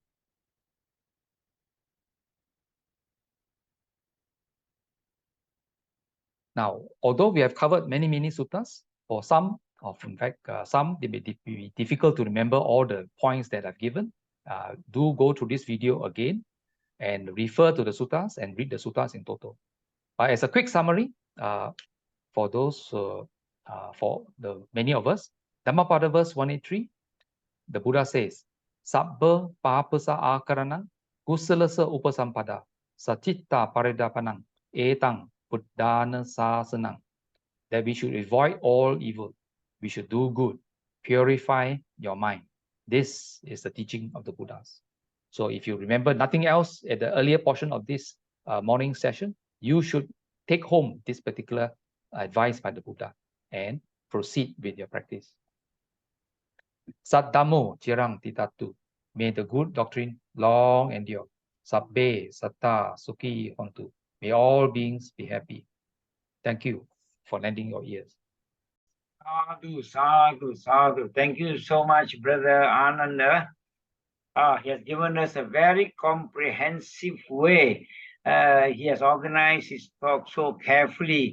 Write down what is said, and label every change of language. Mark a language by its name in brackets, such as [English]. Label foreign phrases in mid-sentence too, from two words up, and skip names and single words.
[English] Now, although we have covered many suttas, for some, in fact, some they may be difficult to remember all the points that I've given. Do go through this video again and refer to the suttas and read the suttas in total. As a quick summary, for those, for the many of us, Dhammapada verse 183, the Buddha says, [Pali] Sabba papasa akaranang kusalasa upasampada sacitta paridapanang etang buddhana sasanang. [English] That we should avoid all evil. We should do good. Purify your mind. This is the teaching of the Buddhas. So if you remember nothing else at the earlier portion of this morning session, you should take home this particular advice by the Buddha and proceed with your practice. [Pali] Saddhammo cirang titatu. [English] May the good doctrine long endure. [Pali] Sabbe satta sukhi hontu. [English] May all beings be happy. Thank you for lending your ears. [Pali] Sadhu, sadhu, sadhu. [English] Thank you so much, Brother Ananda. He has given us a very comprehensive way. He has organized his talk so carefully.